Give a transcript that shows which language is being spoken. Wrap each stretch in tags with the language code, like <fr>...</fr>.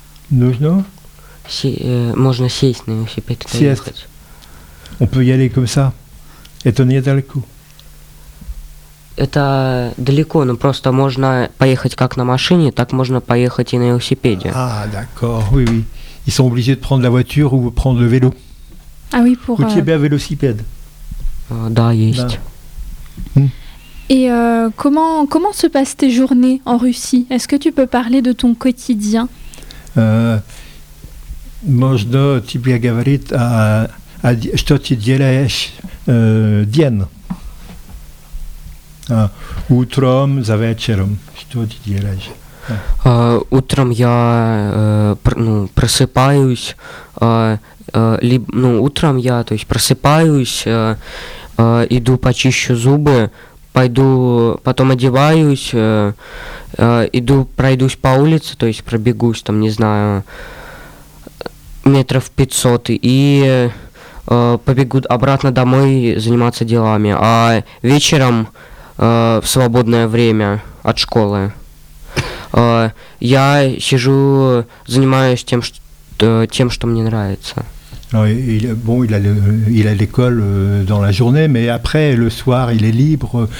<ru>Нужно? Можно сесть на велосипед и доехать.</ru> <fr>On peut y aller comme ça.</fr> <ru>Это недалеко. Это далеко, но просто можно поехать как на машине, так можно поехать и на велосипеде.</ru> <fr>Ah, d'accord. Oui, oui. Ils sont obligés de prendre la voiture ou prendre le vélo. Ah oui, pour.</fr> <ru>Ou тебя велосипед. Да, есть. Да.</ru> <fr>Et comment se passent tes journées en Russie? Est-ce que tu peux parler de ton quotidien?</fr> <ru>Можно тебе говорить о что ты делаешь день? Утром, за вечером, что ты делаешь? Утром я просыпаюсь, утром я, то есть, просыпаюсь, иду почищу зубы, пойду, потом одеваюсь, иду пройдусь по улице, то есть, пробегусь, там, не знаю, метров 500, и побегут обратно домой заниматься делами, а вечером в свободное время от школы я сижу, занимаюсь тем, что мне нравится.</ru> <fr>Bon, il a l'école dans la journée, mais après le soir il est libre.</fr>